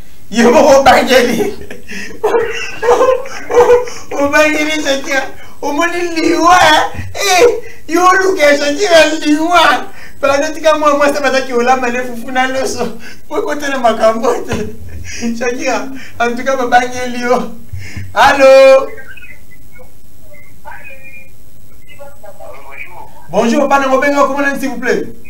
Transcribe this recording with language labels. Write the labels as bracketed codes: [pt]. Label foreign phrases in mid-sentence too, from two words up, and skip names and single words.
[ln] Yo moko obangeli. Obangeli Shakira. Omoni liwa, eh, yo oluka ya Shakira liwa. Pala tika mwa mwasi bataki olamba ne fufu na loso. Po ekotela makambo te. Shakira, [fr] en tout cas, [ln] babangeli yo. [fr] Allô? Bonjour, papa, comment allez-vous, s'il vous plaît?